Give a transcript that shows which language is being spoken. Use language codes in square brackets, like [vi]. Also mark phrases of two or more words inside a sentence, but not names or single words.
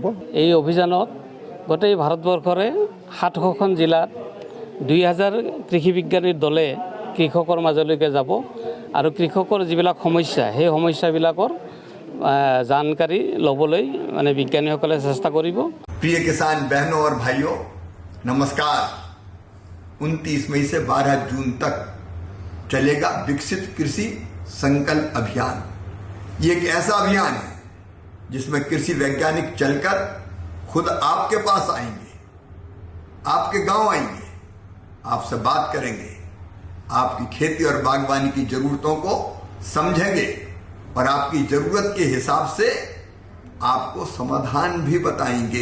[as] এই অভিযানত গোটেই ভাৰতবৰ্ষৰে 700খন জিলাত 2000 কৃষি বিজ্ঞানীৰ দলে কৃষকৰ মাজলৈকে যাব আৰু কৃষকৰ যিবিলাক সমস্যা সেই সমস্যাবিলাকৰ जानकारी লবলৈ মানে বিজ্ঞানীসকলে চেষ্টা কৰিব। [hi] प्रिय किसान बहनों और भाइयों, नमस्कार। 29 मई से 12 जून तक चलेगा विकसित कृषि संकल्प अभियान। ये एक ऐसा अभियान है जिसमें कृषि वैज्ञानिक चलकर खुद आपके पास आएंगे, आपके गांव आएंगे, आपसे बात करेंगे, आपकी खेती और बागवानी की जरूरतों को समझेंगे और आपकी जरूरत के हिसाब से आपको समाधान भी बताएंगे।